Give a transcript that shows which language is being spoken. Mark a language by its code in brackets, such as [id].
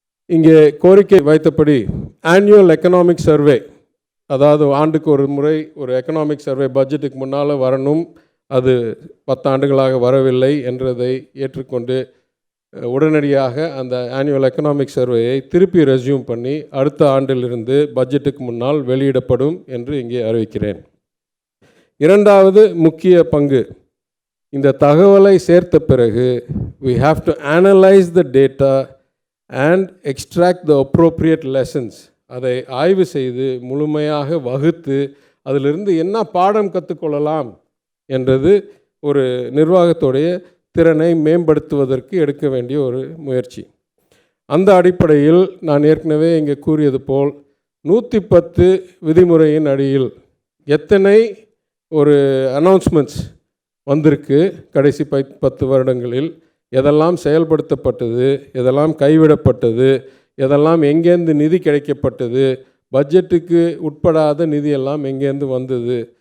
[ta] இங்கே கோரிக்கை வைத்தபடி annual economic survey, அதாவது ஆண்டுக்கு ஒரு முறை ஒரு எக்கனாமிக் சர்வே பட்ஜெட்டுக்கு முன்னால் வரணும். அது 10 ஆண்டுகளாக வரவில்லை என்றதை ஏற்றுக்கொண்டு உடனடியாக அந்த ஆனுவல் எக்கனாமிக் சர்வேயை திருப்பி ரெஸ்யூம் பண்ணி அடுத்த ஆண்டிலிருந்து பட்ஜெட்டுக்கு முன்னால் வெளியிடப்படும் என்று இங்கே அறிவிக்கிறேன். இரண்டாவது முக்கிய பங்கு, இந்த தகவலை சேர்த்த பிறகு [en] we have to analyze the data and extract the appropriate lessons. [ta] அதை ஆய்வு செய்து முழுமையாக வகுத்து அதிலிருந்து என்ன பாடம் கற்றுக்கொள்ளலாம் என்றது ஒரு நிர்வாகத்துடைய திறனை மேம்படுத்துவதற்கு எடுக்க வேண்டிய ஒரு முயற்சி. அந்த அடிப்படையில் நான் ஏற்கனவே இங்கே கூறியது போல் 110 விதிமுறையின் அடியில் எத்தனை ஒரு அனௌன்ஸ்மெண்ட்ஸ் வந்திருக்கு கடைசி 10 வருடங்களில், எதெல்லாம் செயல்படுத்தப்பட்டது, எதெல்லாம் கைவிடப்பட்டது, எதெல்லாம் எங்கேருந்து நிதி கிடைக்கப்பட்டது, பட்ஜெட்டுக்கு உட்படாத நிதியெல்லாம் எங்கேருந்து வந்தது.